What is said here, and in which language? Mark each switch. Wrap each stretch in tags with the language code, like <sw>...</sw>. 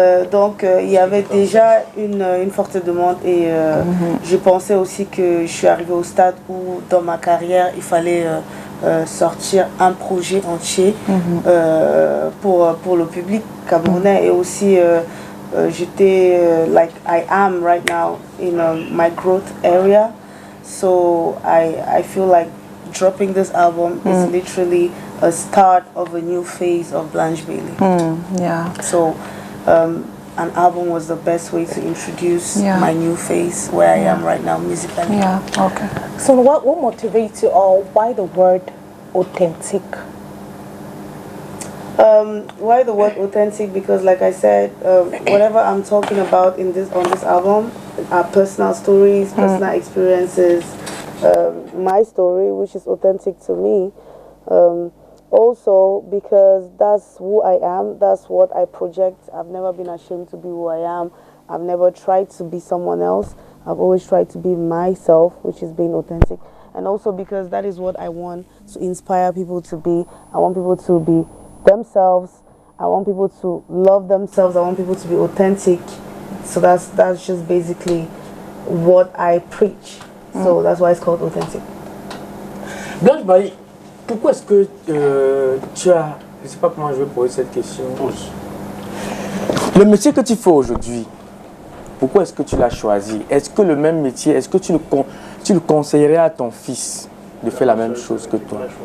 <fr>Donc il y avait déjà une forte demande et je pensais aussi que je suis arrivée au stade où dans ma carrière il fallait sortir un projet entier pour le public camerounais et aussi j'étais</fr> <en>like I am right now in my growth area, so I feel like dropping this album is literally a start of a new phase of Blanche Bailly. So an album was the best way to introduce my new phase where I am right now musically. Okay. So what motivates you, or why the word authentic? Why the word authentic? Because like I said, whatever I'm talking about on this album are personal stories, personal experiences, my story, which is authentic to me. Also because that's who I am, that's what I project. I've never been ashamed to be who I am. I've never tried to be someone else. I've always tried to be myself, which is being authentic. And also because that is what I want to inspire people to be. I want people to be themselves. I want people to love themselves. I want people to be authentic. So that's just basically what I preach. So that's why it's called authentic.</en> <fr>Blanche Bailly, pourquoi est-ce que tu as... Je ne sais pas comment je vais poser cette question. Le métier que tu fais aujourd'hui, pourquoi est-ce que tu l'as choisi? Est-ce que le même métier, est-ce que tu le conseillerais à ton fils de faire la même chose que toi?</fr>